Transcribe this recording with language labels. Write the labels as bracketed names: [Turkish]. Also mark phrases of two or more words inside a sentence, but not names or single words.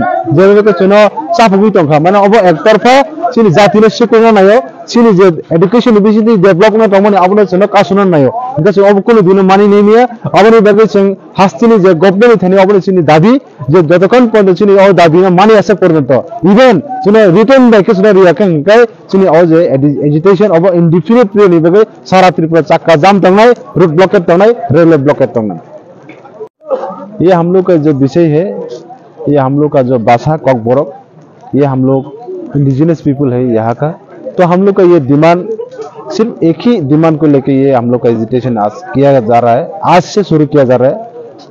[Kok Borok] जेबेके चनो साफुगि तंखा माने अबो एकतरफा चिनी जातिनि सिकुना नायो चिनी जे एजुकेशन बिसिनि डेभलपमेन्ट तमनि आबो चनो कासुना नायो गासै अबो कोनो दिन मानि नेमिया आबोनि बागै जों हास्तिनि जे गभर्नमेन्ट थानि आबो चिनी दाबि जे जतकन पर्यन्त चिनी अ दाबिना मानि आसे पर्यन्त इभेन चिनी रिटर्न बायके चिनी रियाकें काय चिनी अ जे एजुकेशन अबो [English] indefinite periodनि [Kok Borok] बागै सारा त्रिपुरा [Hindi] चक्का जाम [Kok Borok] तंनाय [English] route blockade [Kok Borok] तंनाय [English] railway blockade [Kok Borok] तंनाय। [Hindi] ये हम लोग का जो विषय है, ये हम लोग का जो भाषा ककबरक, ये हम लोग [English] indigenous people [Hindi] है यहाँ का। तो हम लोग का ये डिमांड सिर्फ एक ही डिमांड को लेके ये हम लोग का एजिटेशन आज किया जा रहा है, आज से शुरू किया जा रहा है।